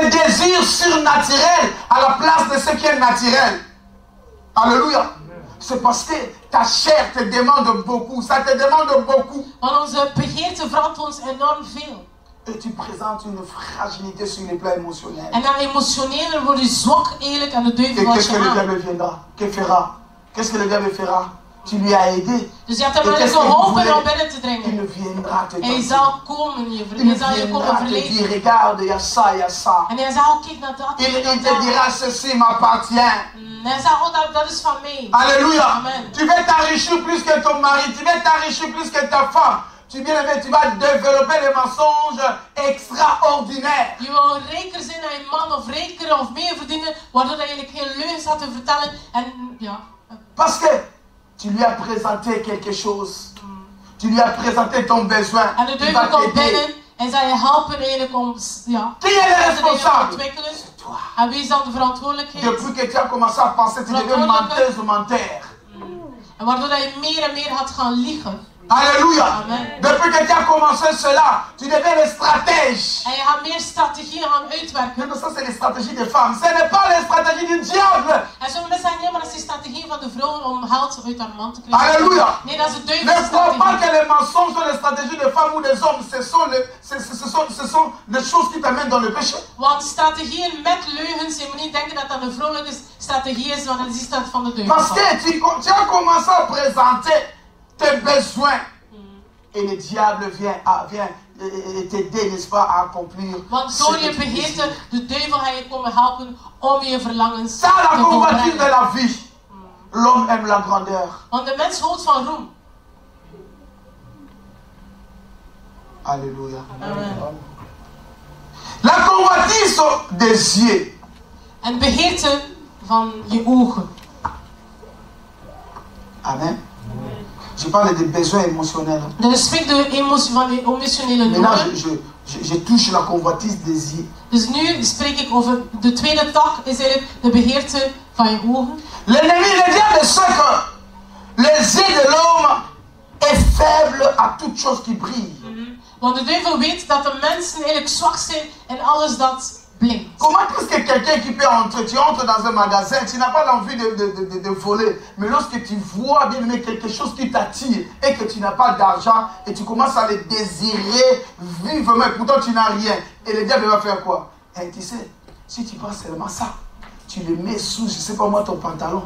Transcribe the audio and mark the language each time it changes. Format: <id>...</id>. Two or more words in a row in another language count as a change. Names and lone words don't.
<fr>désirs surnaturels à la place de ce qui est naturel. Alléluia. C'est parce que ta chair te demande beaucoup. Ça te demande beaucoup.</fr> <nl>Want onze begeerte vraagt ons enorm veel.</nl> <fr>Et tu présentes une fragilité sur le plan émotionnel.</fr> <nl>En dan emotioneel word je zwak eigenlijk en de</nl> <fr>Et</fr> <nl>duivel valt</nl> <fr>qu'est-ce que je le</fr> <nl>aan.</nl> <fr>diable viendra? Que fera? Qu'est-ce que le diable fera? Tu lui as aidé.</fr> <nl>Dus je hebt hem</nl> <fr>Et</fr> <nl>wel</nl> <fr>qu'est-ce</fr> <nl>eens</nl> <fr>qu'il</fr> <nl>geholpen</nl> <fr>voulait?</fr> <nl>om binnen te</nl> <fr>Il</fr> <nl>dringen.</nl> <fr>ne viendra te</fr> <nl>En hij</nl> <fr>tenter.</fr> <nl>zal komen,</nl> <fr>Il</fr> <nl>hij zal je komen</nl> <fr>viendra te</fr> <nl>verleiden.</nl> <fr>dire, regarde, il y a ça, il y a ça.</fr> <nl>En hij zal kijk naar dat,</nl> <fr>Il</fr> <nl>kijk naar</nl> <fr>te</fr> <nl>dat.</nl> <fr>dira, ceci m'appartient.</fr> <nl>Hij zal, oh, dat is van mij.</nl> <fr>Alléluia. Amen. Tu veux t'enrichir plus que ton mari. Tu veux t'enrichir plus que ta femme. Tu bien-aimé, tu vas développer des mensonges extraordinaires.</fr> <nl>Je wil rijker zijn dan je man of rijker of meer verdienen, waardoor je eigenlijk geen leugens had te vertellen. En ja.</nl> <fr>Parce que tu lui as présenté quelque chose. Tu lui as présenté ton besoin.</fr> <nl>En de</nl> <fr>Il</fr> <nl>duivel</nl> <fr>va</fr> <nl>komt</nl> <fr>t'aider.</fr> <nl>binnen en zal je helpen eigenlijk om ja,</nl> <fr>Qui est le</fr> <nl>te</nl> <fr>responsable?</fr> <nl>ontwikkelen.</nl> <fr>Toi.</fr> <nl>En wie is dan de verantwoordelijkheid?</nl> <fr>Depuis que tu as commencé à penser, tu deviens menteuse ou menteur.</fr> <nl>En waardoor dat je meer en meer gaat gaan liegen. Alléluia. Amen.</nl> <fr>Depuis que tu as commencé cela, tu deviens le stratège.</fr> <nl>En je gaat meer strategieën gaan uitwerken.</nl> <fr>Mais ça, c'est les stratégies des femmes. Ce n'est pas les stratégies du diable.</fr> <nl>En sommige mensen zeggen, nee, maar dat is de strategie van de vrouw om geld uit haar man te krijgen. Alléluia. Nee, dat is de</nl> <fr>Ne</fr> <nl>duivelse</nl> <fr>crois pas</fr> <nl>strategie.</nl> <fr>que les mensonges sont les stratégies des femmes ou des hommes. Ce sont les choses qui t'amènent dans le péché.</fr> <nl>Want strategieën met leugens, je moet niet denken dat dat een vrouwelijke strategie is, want dat is dat van de duivel.</nl> <fr>Parce que tu as commencé à présenter tes besoins. Et le diable vient t'aider, n'est-ce pas, à accomplir.</fr> <nl>Want</nl> <fr>ce</fr> <nl>door</nl> <fr>que</fr> <nl>je</nl> <fr>tu</fr> <nl>begeerte,</nl> <fr>désires.</fr> <nl>de duivel ga je komen helpen om je verlangens</nl> <fr>Ça, la</fr> <nl>te</nl> <fr>convoitise de</fr> <nl>volbrengen.</nl> <fr>la vie. L'homme aime la grandeur.</fr> <nl>Want de mens houdt van roem. Alléluia. Amen.</nl> <fr>La convoitise des yeux.</fr> <nl>En begeerte van je ogen. Amen.</nl> <fr>Je parle des besoins émotionnels.</fr> <nl>Dus spreek de emotie van de emotionele</nl> <fr>Maintenant,</fr> <nl>noden.</nl> <fr>je touche la convoitise des yeux.</fr> <nl>Dus nu spreek ik over de tweede tak, is eigenlijk de begeerte van je ogen.</nl> <fr>L'ennemi, le diable sait que les yeux de l'homme est faible à toute chose qui brille.</fr> <nl>Want de duivel weet dat de mensen eigenlijk zwak zijn in alles dat blinkt.</nl> <fr>Comment est-ce que quelqu'un qui peut entrer, tu entres dans un magasin, tu n'as pas l'envie de voler, mais lorsque tu vois bien aimé quelque chose qui t'attire et que tu n'as pas d'argent et tu commences à le désirer vivement, et pourtant tu n'as rien, et le diable va faire quoi? Et tu sais, si tu prends seulement ça, tu le mets sous, je ne sais pas moi, ton pantalon.</fr>